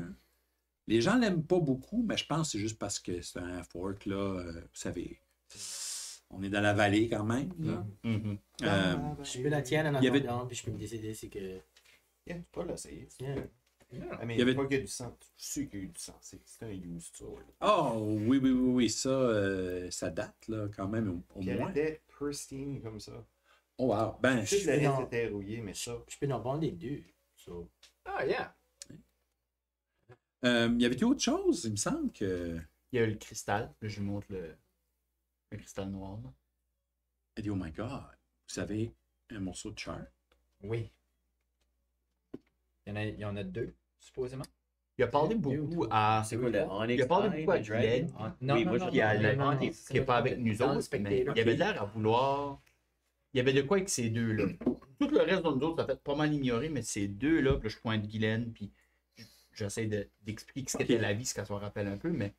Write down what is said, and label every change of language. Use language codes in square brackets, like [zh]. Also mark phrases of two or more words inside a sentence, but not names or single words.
[fr] Les gens l'aiment pas beaucoup, mais je pense que c'est juste parce que c'est un half-orc, là. Vous savez, on est dans la vallée quand même. Là. Je peux la tienne en il y avait- attendant, puis je peux me décider si que. yeah, tu peux l'essayer. Yeah. Mais Il y avait- pas qu'il y a du sang. Je suis qu'il y a eu du sang. C'est un [en] used sword. [fr] Oh, oui, ça date, là, quand même, au Puis elle moins. était pristine comme ça. Oh wow. Ben, Juste le non. reste était rouillé, mais ça. Je peux en vendre les deux. So. Ah, yeah. y avait-tu autre chose? Il me semble que. Il y a le cristal. Là, je vous montre le cristal noir. Là. Elle dit, [en] oh my god, [fr] vous avez un morceau de char? Oui. Il y en a deux, supposément. Il a parlé beaucoup à. C'est quoi le Onyx? Il a parlé Eye, beaucoup à le Dragon? Glenn. Non, Oui, non, moi, non, je Qui dis a non, le non, non, qui c'est est pas avec nous dans le autres. Mais Spectator. il avait l'air à vouloir. Il y avait de quoi avec ces deux-là. Tout le reste de nous autres, ça fait pas mal ignorer, mais ces deux-là, puis là, je pointe Guylaine, puis j'essaie d'expliquer ce qu'était la vie, ce qu'elle se rappelle un peu, mais.